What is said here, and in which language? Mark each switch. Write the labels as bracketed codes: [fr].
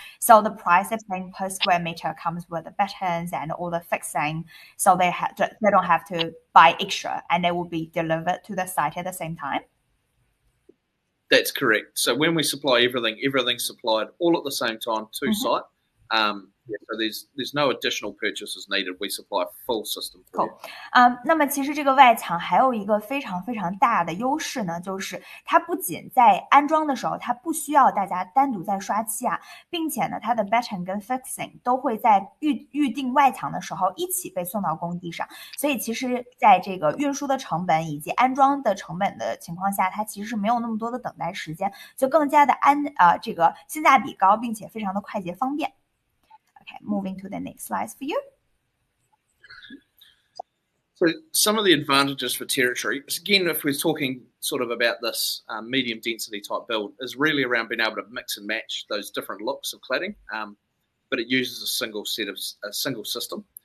[en] So the price they're paying per square meter comes with the battens and all the fixing, so they don't have to buy extra, and they will be delivered to the site at the same time? That's correct. So when we supply everything's supplied all at the same time to site. Yeah, so there's no additional purchases needed. We supply a full system for you. [zh] 那么其实这个外墙还有一个非常非常大的优势呢，就是它不仅在安装的时候，它不需要大家单独再刷漆啊，并且呢，它的 batching 跟 fixing 都会在预定外墙的时候一起被送到工地上，所以其实在这个运输的成本以及安装的成本的情况下，它其实是没有那么多的等待时间，就更加的这个性价比高，并且非常的快捷方便。 [en] Okay, moving to the next slides for you. So some of the advantages for territory, again, if we're talking sort of about this medium density type build, is really around being able to mix and match those different looks of cladding, but it uses a single system.